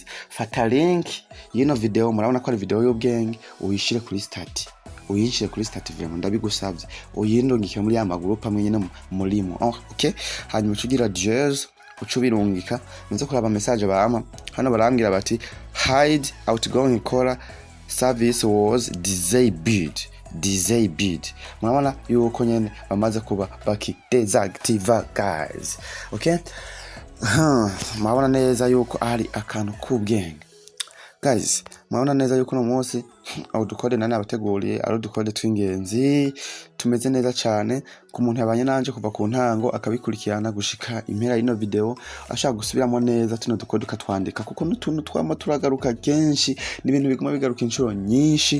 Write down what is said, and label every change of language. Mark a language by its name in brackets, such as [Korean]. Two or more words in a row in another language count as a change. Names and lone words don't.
[Rundi] fata link yino video, murabona ko ari video y'ubwenge, uyishire kuri stat video, ndabigusabye uyindungike muri ya magroup amwe nyene murimo. Okay, hanyuma ucugira dièse ucubirungika, muze kuraba message bama hano, barambwira bati [English] hide outgoing caller service was disabled. [Rundi] murabona yuko nyene bamaze kuba baki desactive guys. Okay, murabona neza yuko ari akantu k'ubwenge guys. murabona neza yuko no munsi aho dukode nane abateguriye ari dukode tw'ingenzi, tumeze neza cyane ku muntu yabanye nanje kuva ku ntango akabikurikirana gushika impera y'ino video, ashaka gusubiramo neza tuno dukode ukatwandika, kuko n'utuntu twama turagaruka kenshi, n'ibintu biguma bigaruka inshuro nyinshi.